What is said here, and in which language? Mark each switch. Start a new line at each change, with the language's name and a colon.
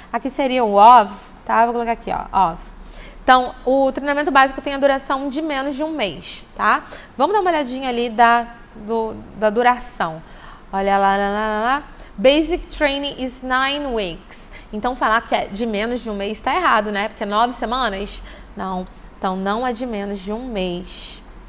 Portuguese: Aqui seria o OV, tá? Vou colocar aqui, ó, OV. Então, o treinamento básico tem a duração de menos de um mês, tá? Vamos dar uma olhadinha ali da duração. Olha lá.
English: Basic training is 9 weeks.
Portuguese: Então, falar que é de menos de um mês está errado, né? Porque 9 semanas? Não. Então, não é de menos de um mês.